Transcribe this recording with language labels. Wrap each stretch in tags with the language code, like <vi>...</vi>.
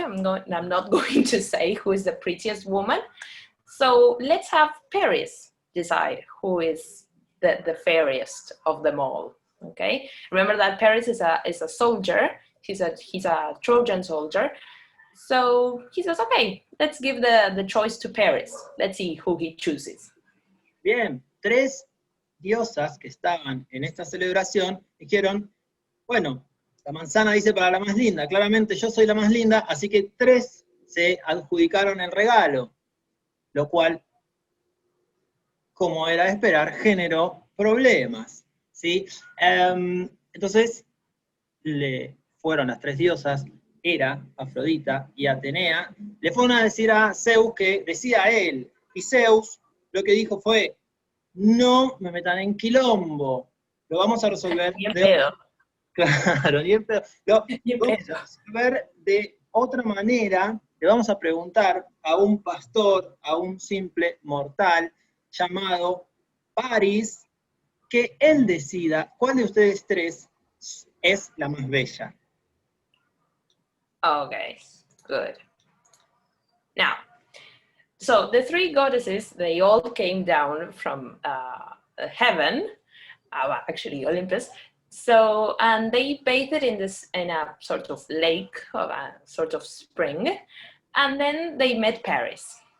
<en>I'm not going to say who is the prettiest woman. So let's have Paris decide who is the fairest of them all. Okay, remember that Paris is a soldier. He's a Trojan soldier. So he says, okay, let's give the choice to Paris. Let's see who he chooses.</en> <es>Bien, tres diosas que estaban en esta celebración dijeron, bueno, la manzana dice para la más linda, claramente yo soy la más linda, así que tres se adjudicaron el regalo, lo cual, como era de esperar, generó problemas, ¿sí? Entonces, le fueron las tres diosas, Hera, Afrodita y Atenea, le fueron a decir a Zeus que decía a él, y Zeus lo que dijo fue, no me metan en quilombo, lo vamos a resolver Claro, ni en pedo. Lo vamos a resolver de otra manera, le vamos a preguntar a un pastor, a un simple mortal llamado Paris, que él decida cuál de ustedes tres es la más bella.</es> <en>Okay, good. Now, so the three goddesses, they all came down from heaven, actually Olympus. So, and they bathed in a sort of lake, or a sort of spring, and then they met Paris.</en>